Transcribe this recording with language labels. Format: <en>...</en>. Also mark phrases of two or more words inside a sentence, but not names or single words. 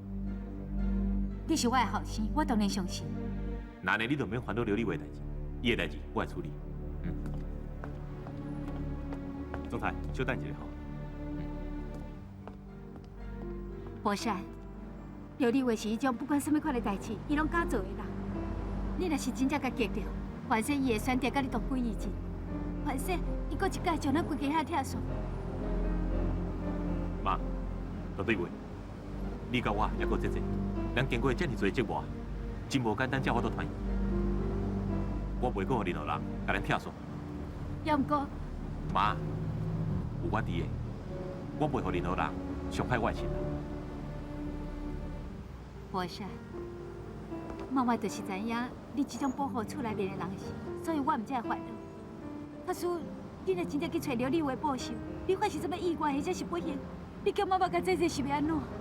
<nan>你是我的后生，我当然相信。那呢，你就免烦恼刘丽华的代志，伊的代志我来处理。总裁，稍等一下吼。博善，刘丽华是迄种不管什么款的代志，伊拢敢做的人。你若是真正甲激着，反正伊会选择甲你同归于尽。反正伊搁一届将咱规家遐拆散。妈，绝对袂。你甲我还阁姐姐，咱经过遮尔多折磨，真无简单才法度团圆。我袂阁互任何人甲咱拆散。也毋过，妈，有我伫的，我袂互任何人伤害我的亲人。博善，妈妈就是知影你这种保护厝内面的人是，所以我毋才会烦恼。假使你若真正去找刘丽华报仇，你发生什么意外或者是不幸，你叫妈妈甲姐姐是要安怎？</nan>